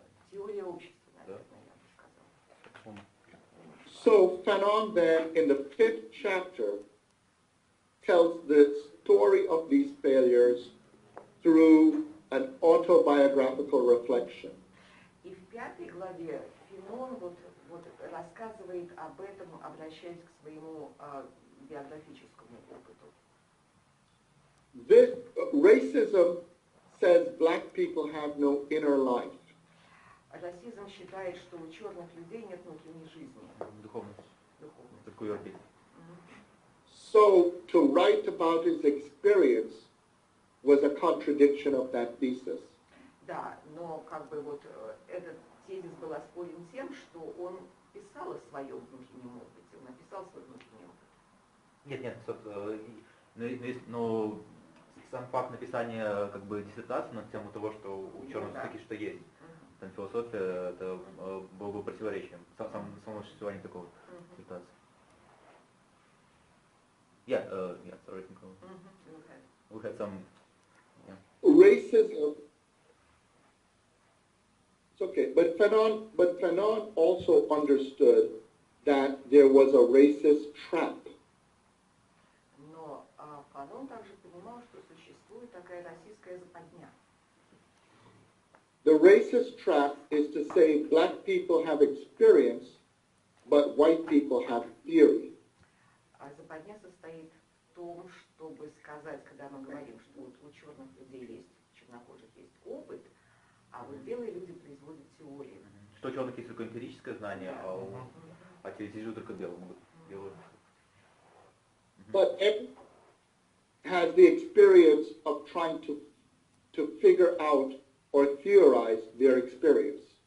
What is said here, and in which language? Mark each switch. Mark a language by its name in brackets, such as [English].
[Russian] Теория общества, наверное, я бы сказала. [English] So Fanon then, in the 5th chapter, tells the story of these failures through an autobiographical reflection. [Russian] И в 5 главе Фанон вот рассказывает об этом, обращаясь к своему биографическому опыту. [English] This racism says black people have no inner life. [Russian] Расизм считает, что у черных людей нет внутренней жизни. Духовность. Такой орбит. [English] So to write about his experience was a contradiction of that thesis. [Russian] Да, но как бы вот этот тезис был оспорен тем, что он писал о своем внутреннем опыте, он написал свой внутренний опыт. Нет, но сам факт написания как бы диссертации на тему того, что у черных все-таки что есть. Там философия, это было бы противоречием самому существованию такого диссертации. [English] Sorry, we had some. Racism. It's okay, but Fanon also understood that there was a racist trap. [Russian] Но Фанон также понимал, что существует такая российская западня. [English] The racist trap is to say black people have experience, but white people have theory. [Russian] А западня состоит в том, чтобы сказать, когда мы говорим, что вот у черных людей есть, чернокожих есть опыт, а вот белые люди производят теорию. Что у черных есть только эмпирическое знание, а теоретизируют только белые. [English] But everyone has the experience of trying to figure out or theorize their experience.